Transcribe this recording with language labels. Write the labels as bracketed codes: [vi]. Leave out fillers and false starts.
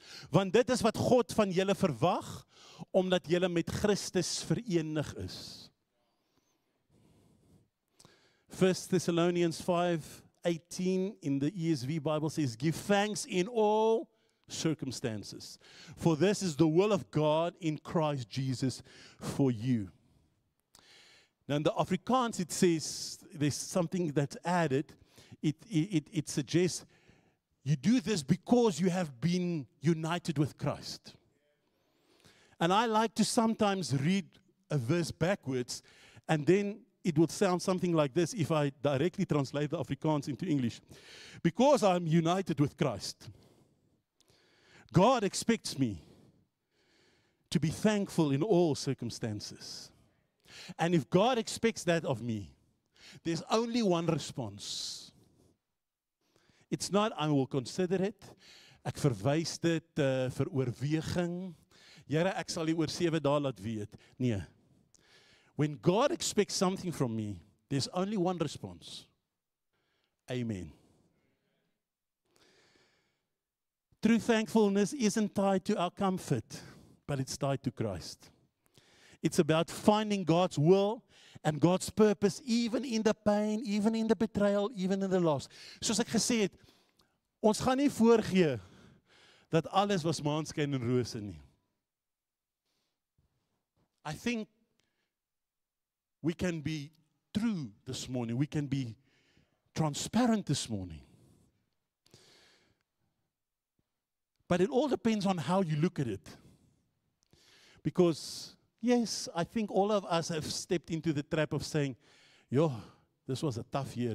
[af] Want dit is wat God van julle verwag, omdat julle met Christus verenig is. [en] 1 Thessalonians 5:18 in the ESV Bible says, give thanks in all circumstances, for this is the will of God in Christ Jesus for you. Now in the Afrikaans it says, there's something that's added, it suggests, you do this because you have been united with Christ. And I like to sometimes read a verse backwards, and then it would sound something like this if I directly translate the Afrikaans into English. Because I'm united with Christ, God expects me to be thankful in all circumstances. And if God expects that of me, there's only one response. It's not, I will consider it. [af] Ek verwys dit vir oorweging. Here, ek sal U oor 7 dae laat weet. Nee. [en] When God expects something from me, there's only one response. Amen. True thankfulness isn't tied to our comfort, but it's tied to Christ. It's about finding God's will and God's purpose, even in the pain, even in the betrayal, even in the loss. [af] Soos ek gesê het, ons gaan nie voorgee dat alles was maanskyn en rose nie. [en] I think we can be true this morning. We can be transparent this morning. But it all depends on how you look at it. Because, yes, I think all of us have stepped into the trap of saying, yo, this was a tough year.